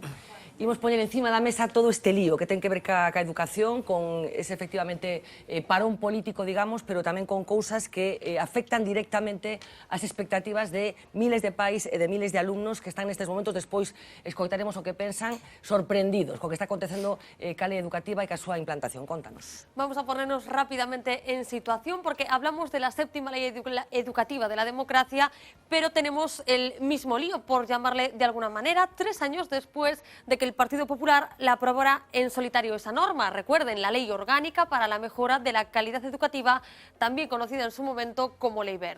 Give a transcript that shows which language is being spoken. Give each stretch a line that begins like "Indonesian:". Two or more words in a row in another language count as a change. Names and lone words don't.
Galician: Imos poñer encima da mesa todo este lío que ten que ver ca educación, con ese efectivamente parón político, digamos, pero tamén con cousas que afectan directamente as expectativas de miles de pais e de miles de alumnos que están nestes momentos, despois escoitaremos o que pensan, sorprendidos co que está acontecendo ca lei educativa e ca súa implantación. Contanos.
Spanish: Vamos a ponernos rápidamente en situación porque hablamos de la séptima ley educativa de la democracia, pero tenemos el mismo lío, por llamarle de alguna manera, 3 años después de que el Partido Popular la aprobara en solitario esa norma. Recuerden, la Ley Orgánica para la Mejora de la Calidad Educativa, también conocida en su momento como Ley Wert.